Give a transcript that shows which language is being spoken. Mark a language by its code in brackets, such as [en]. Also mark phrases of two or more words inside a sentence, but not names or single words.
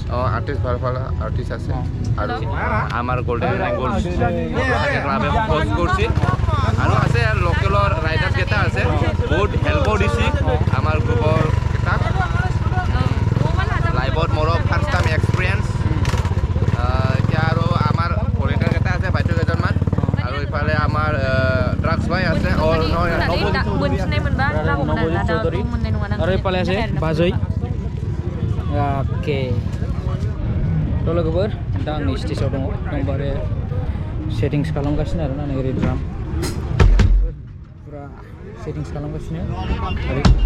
[as] আৰ্টিষ্ট ভাল ভাল আৰ্টিষ্ট আছে আৰু আমাৰ গল্ডেন লেংগুৱেজ ক্লাবে হোষ্ট কৰিছে আৰু আছে লোকেলৰ ৰাইডাৰ্ছ কেইটা আছে বহুত হেল্পো দিছে আমাৰ গ্ৰুপৰ কেইটাক লাইভত মোৰ ফাৰ্ষ্ট টাইম এক্সপিৰিয়েঞ্চ এতিয়া আৰু আমাৰ ভলেণ্টিয়াৰ কেইটা আছে বাইদেউ কেইজনমান আৰু ইফালে আমাৰ ড্ৰাগছ ভাই আছে [brx] आरो इफाले আছে बाजै ओके थ' लोगोफोर दा आंनि स्टेजआव दङ एकदमबारे सेटिंस खालामगासिनो आरोना नै ओरै ड्राम पुरा सेटिंस खालामगासिनो ओरै